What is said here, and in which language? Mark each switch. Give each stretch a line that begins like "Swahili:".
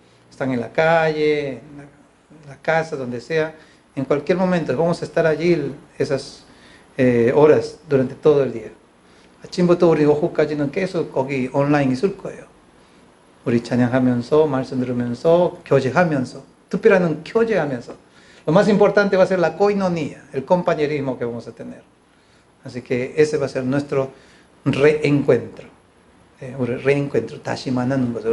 Spanish: Están en la calle, en la casa, donde sea, en cualquier momento. Vamos a estar allí esas horas durante todo el día.
Korean: 아침부터 우리 오후까지는 계속 거기 온라인 있을 거예요. 우리 찬양하면서, 말씀 들으면서, 교제하면서, 특별한 교제하면서.
Spanish: Lo más importante va a ser la koinonia, el compañerismo que vamos a tener. Así que ese va a ser nuestro reencuentro.
Korean: Reencuentro, 다시 만나는 거죠.